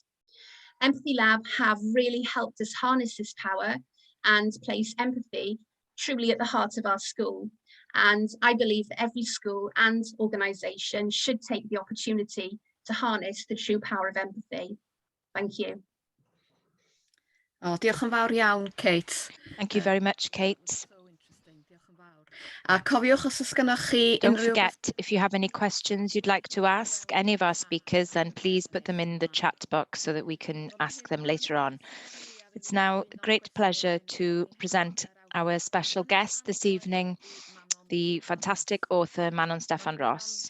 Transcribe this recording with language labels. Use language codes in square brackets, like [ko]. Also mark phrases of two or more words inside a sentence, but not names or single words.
[en] EmpathyLab have really helped us harness this power and place empathy truly at the heart of our school. And I believe that every school and organisation should take the opportunity to harness the true power of empathy. Thank you. [cy] Oh, diolch yn fawr iawn, Kate. [en] Thank you very much, Kate. So interesting, [cy] diolch yn fawr. A cofiwch os oes gennych chi [en] Don't [cy] unrhyw... [en] forget, if you have any questions you'd like to ask any of our speakers, then please put them in the chat box so that we can ask them later on. It's now a great pleasure to present our special guest this evening, the fantastic author Manon Stefan Ross.